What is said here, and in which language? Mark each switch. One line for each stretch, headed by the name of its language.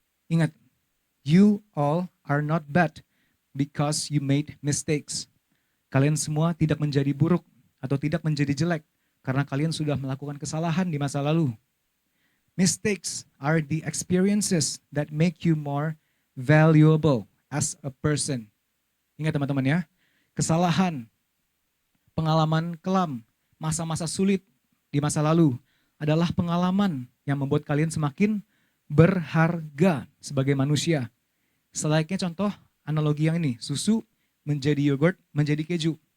Indonesian: Ingat,
English: you all are not bad because you made mistakes.
Indonesian: Kalian semua tidak menjadi buruk atau tidak menjadi jelek karena kalian sudah melakukan kesalahan di masa lalu.
English: Mistakes are the experiences that make you more valuable as a person.
Indonesian: Ingat teman-teman ya, kesalahan, pengalaman kelam, masa-masa sulit di masa lalu adalah pengalaman yang membuat kalian semakin berharga sebagai manusia. Selayaknya contoh analogi yang ini, susu menjadi yogurt, menjadi keju.